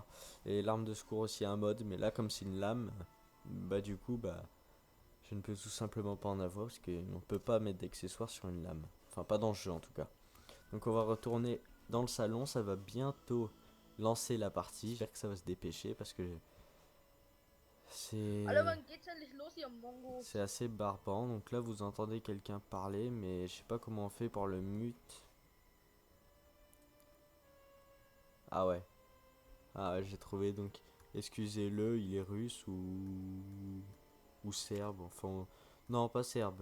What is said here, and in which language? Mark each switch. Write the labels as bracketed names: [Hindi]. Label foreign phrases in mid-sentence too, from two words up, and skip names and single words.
[French] Et l'arme de secours aussi un mode, mais là, comme c'est une lame, bah du coup, bah je ne peux tout simplement pas en avoir parce qu'on peut pas mettre d'accessoires sur une lame. Enfin, pas dans le jeu en tout cas. Donc on va retourner dans le salon, ça va bientôt lancer la partie. J'espère que ça va se dépêcher parce que Alter, c'est [German] wann geht's endlich los, ihr Mongos? [French] c'est assez barbant. Donc là, vous entendez quelqu'un parler, mais je sais pas comment on fait pour le mute. Ah ouais. Ah ouais, j'ai trouvé. Donc, excusez-le, il est russe ou serbe. Enfin, non, pas serbe.